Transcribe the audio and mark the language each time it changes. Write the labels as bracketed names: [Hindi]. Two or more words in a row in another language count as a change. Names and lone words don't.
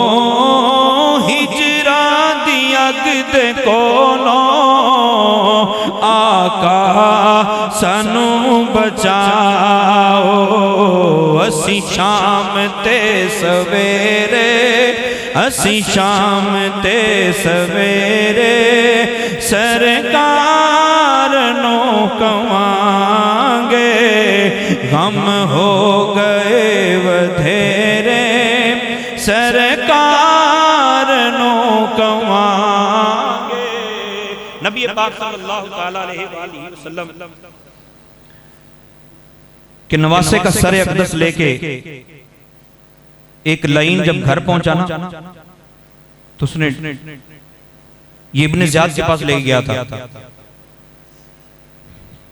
[Punjabi] ہجرا دی اگ دے کولوں آقا سانوں بچاؤ، اسی شام تے سویرے، اسی شام تے سویرے، سرکار نوں کہواں گے. غم ہو گئے ودھیرے، سرکار نوں کہواں گے. [Urdu] نبی پاک [Arabic] صلى الله عليه وسلم [Urdu] کہ نواسے کا سر اقدس لے کے ایک لائن جب گھر پہنچا نا، تو اس نے یہ ابن زیاد کے پاس لے گیا تھا.